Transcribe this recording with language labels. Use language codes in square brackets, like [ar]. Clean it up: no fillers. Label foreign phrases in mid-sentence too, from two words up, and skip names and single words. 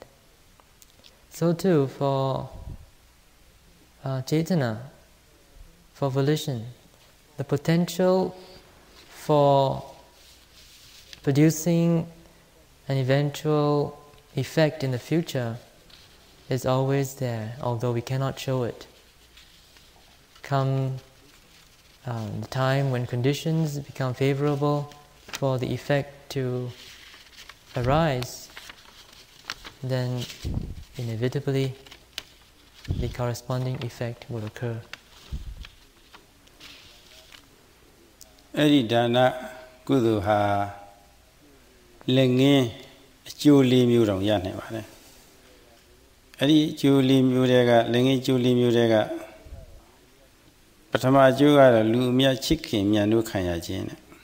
[en] So too for cetana, for volition, the potential for producing an eventual effect in the future is always there, although we cannot show it. come the time when conditions become favorable for the effect to arise, then inevitably the corresponding effect will occur. [my] အဲ့ဒီဒါနကုသိုလ်ဟာလက်ငင်းအကျိုးလေးမျိုးတောင်ရနိုင်ပါတယ်အဲ့ဒီအကျိုးလေးမျိုးတွေကလက်ငင်းအကျိုးလေးမျိုးတွေကပထမအကျိုးကတော့လူအများချစ်ခင်မြတ်နိုးခံရခြင်းနဲ့